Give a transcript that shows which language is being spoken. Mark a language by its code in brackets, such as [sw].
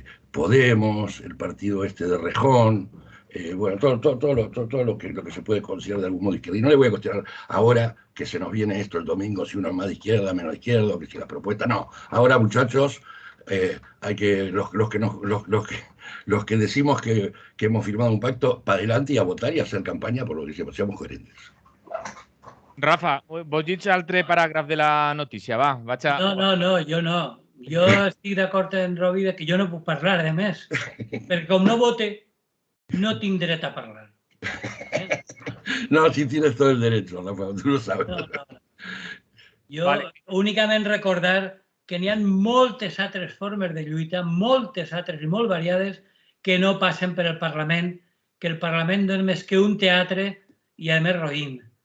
[es] Podemos, el partido de Rejón, bueno, todo lo que se puede considerar de algún modo izquierda. Y no le voy a cuestionar ahora que se nos viene esto el domingo, si uno es más de izquierda, menos de izquierda, que si la propuesta, no. Ahora, muchachos, hay que los que decimos que hemos firmado un pacto, para adelante, y a votar y a hacer campanya por lo que seamos coherentes. [ca] Rafa, vols llegir altre paràgraf de la notícia? Va, vaig a... No, jo no. Jo estic d'acord amb Robi que jo no puc parlar, a més, perquè com no vote, no tinc dret a parlar. [es] No, si tienes todo el derecho, Rafa, tú lo sabes. No. [ca] Jo únicament recordar que n'hi ha moltes altres formes de lluita, moltes altres i molt variades, que no passen per el Parlament, que el Parlament no és més que un teatre i, a més, roïn.